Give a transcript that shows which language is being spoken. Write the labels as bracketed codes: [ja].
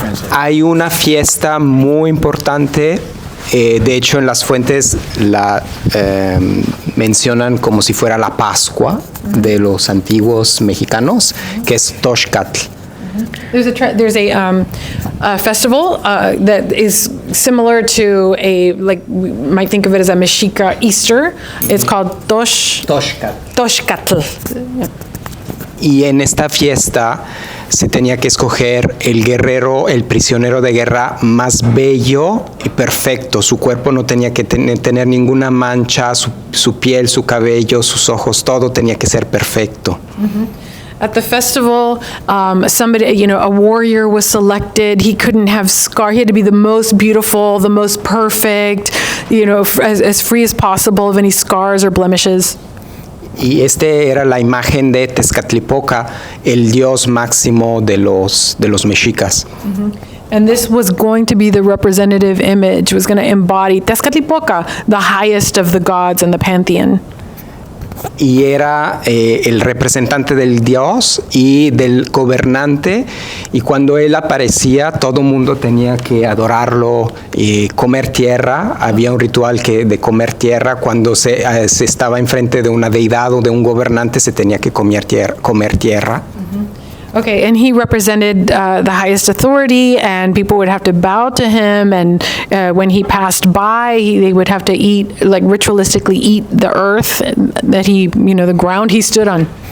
[es] Hay una fiesta muy importante. De hecho, en las fuentes la mencionan como si fuera la Pascua de los antiguos mexicanos, que es Tenochtitlan. [en] There's a festival that is similar to we might think of it as a Mexica Easter. It's called Tenochtitlan. [es] Y en esta fiesta se tenía que escoger el guerrero, el prisionero de guerra más bello y perfecto. Su cuerpo no tenía que tener ninguna mancha, su piel, su cabello, sus ojos, todo tenía que ser perfecto. [en] At the festival, somebody, a warrior was selected. He couldn't have scar. He had to be the most beautiful, the most perfect, as free as possible of any scars or blemishes. [es] Y este era la imagen de Tezcatlipoca, el dios máximo de los mexicas. [en] And this was going to be the representative image, was going to embody Tezcatlipoca, the highest of the gods in the pantheon. [es] Y era el representante del dios y del gobernante, y cuando él aparecía todo el mundo tenía que adorarlo y comer tierra. Había un ritual de comer tierra. Cuando se estaba enfrente de una deidad o de un gobernante se tenía que comer tierra. [en] Okay, and he represented the highest authority, and people would have to bow to him, and when he passed by, they would have to eat, like ritualistically eat the earth that he, the ground he stood on.